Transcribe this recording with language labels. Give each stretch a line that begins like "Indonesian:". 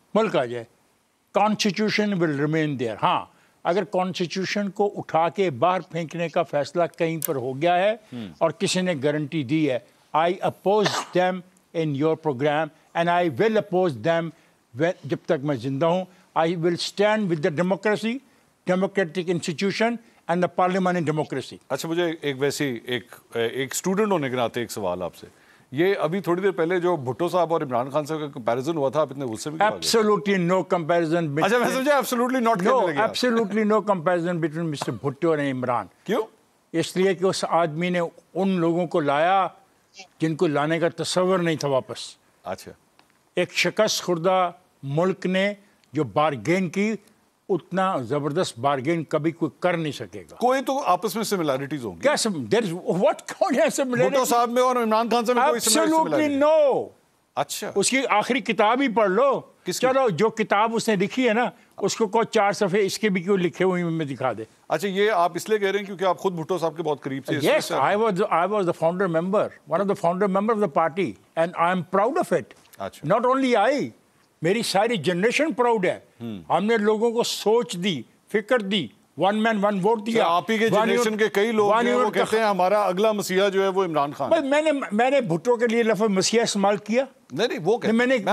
Urdu: ملک آ جائے,
English: Constitution will remain there.
Urdu: ہاں اگر کانسٹیٹیوشن کو اٹھا کے باہر پھینکنے کا فیصلہ کہیں پر ہو گیا ہے اور کسی نے گارنٹی دی ہے,
English: I oppose them in your program and I will oppose them
Urdu: جب تک میں زندہ ہوں.
English: I will stand with the democracy, democratic institution and the parliament in democracy.
Urdu: اچھا مجھے ایک ویسی ایک اسٹوڈنٹ ہونے کے ناطے ایک سوال آپ سے, یہ ابھی تھوڑی دیر پہلے جو بھٹو صاحب اور عمران خان صاحب کا کمپیریزن ہوا تھا, آپ اتنے غصے میں کیوں آ گئے؟
English: Absolutely no comparison.
Urdu: اچھا میں سمجھا
English: absolutely not No,
Urdu: کہنے لگے.
English: absolutely no comparison between Mr.
Urdu: Bhutto اور عمران. کیوں؟ اس لیے کہ اس آدمی نے ان لوگوں کو لایا جن کو لانے کا تصور نہیں تھا واپس. اچھا ایک شکست خوردہ ملک نے جو بارگین کی, اتنا زبردست بارگین کبھی کوئی کر نہیں سکے گا. کوئی تو آپس میں سملیرٹیز ہوں گی. کیا کون ہے بھٹو صاحب میں اور عمران خان صاحب میں کوئی
English: Absolutely no.
Urdu: اچھا اس کی آخری کتاب ہی پڑھ لو. چلو جو کتاب اس نے لکھی ہے نا, اس کو کوئی 4 صفحے اس کے بھی کیوں لکھے ہوئے میں دکھا دے. اچھا یہ آپ اس لیے کہہ رہے ہیں کیونکہ آپ خود بھٹو صاحب کے بہت قریب سے.
English: Yes, I was the founder member, one of the founder member of the party, and I am proud of it.
Urdu: اچھا
English: Not only I,
Urdu: میری ساری جنریشن پراؤڈ ہے. ہم نے لوگوں کو سوچ دی, فکر دی, ون مین ون ووٹ دیا. آپ ہی کے جنریشن کے کئی لوگ ہیں وہ کہتے ہیں ہمارا اگلا مسیحا جو ہے وہ عمران خان. میں نے بھٹو کے لیے لفظ مسیحا استعمال کیا؟ نہیں وہ میں نے کیا,